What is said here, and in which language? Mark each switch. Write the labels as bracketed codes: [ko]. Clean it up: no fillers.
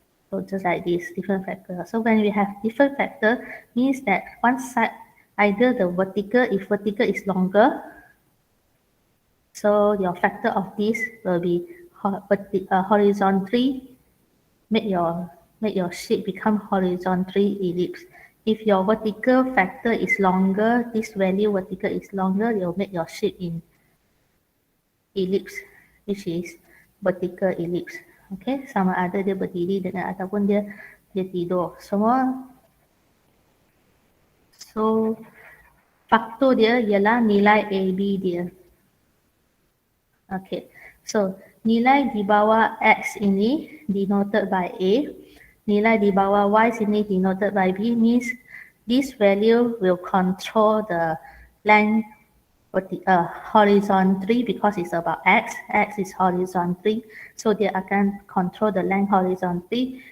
[en] So just like this, different factor. So when we have different factor, means that one side, either the vertical, if vertical is longer, so your factor of this will be horizontally, make your shape become horizontally ellipse. If your vertical factor is longer, this value vertical is longer, you'll make your shape in ellipse, which is vertical ellipse. [ms] Okay, sama ada dia berdiri dengan ataupun dia tidur. Semua. So faktor dia ialah nilai AB dia. [en] Okay, so [ms] nilai di bawah X ini [en] denoted by A, [ms] nilai di bawah Y sini [en] denoted by B, means this value will control the length horizontally because it's about X is horizontally, so [ms] dia akan [en] control the length horizontally.